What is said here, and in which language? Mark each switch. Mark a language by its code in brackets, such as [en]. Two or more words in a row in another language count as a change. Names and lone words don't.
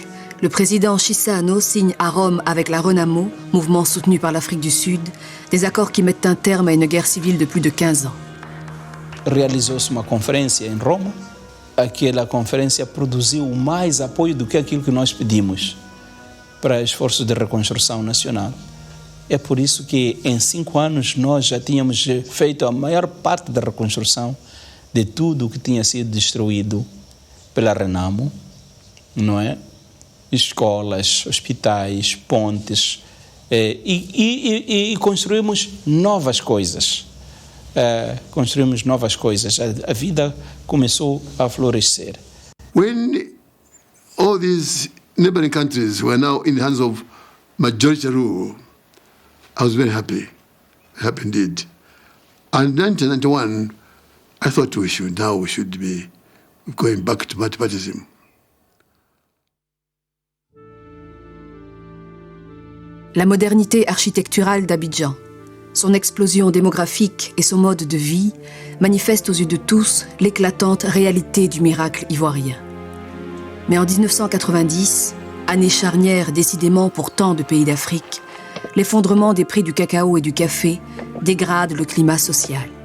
[fr] Le président Chissano signe à Rome avec la Renamo, mouvement soutenu par l'Afrique du Sud, des accords qui mettent un terme à une guerre civile de plus de 15 ans. [pt] Realizou-se uma conferência em Roma. Aquela conferência produziu mais apoio do que aquilo que nós pedimos para esforços de reconstrução nacional. É por isso que em 5 anos nós já tínhamos feito a maior parte da reconstrução de tudo o que tinha sido destruído pela Renamo, não é? Escolas, hospitais, pontes, e construímos novas coisas. A vida começou a florescer. [en] When all these neighboring countries were now in the hands of majority rule, I was very happy indeed. And in 1991, I thought we should be going back to multipartyism. [fr] La modernité architecturale d'Abidjan, son explosion démographique et son mode de vie manifestent aux yeux de tous l'éclatante réalité du miracle ivoirien. Mais en 1990, année charnière décidément pour tant de pays d'Afrique, l'effondrement des prix du cacao et du café dégrade le climat social.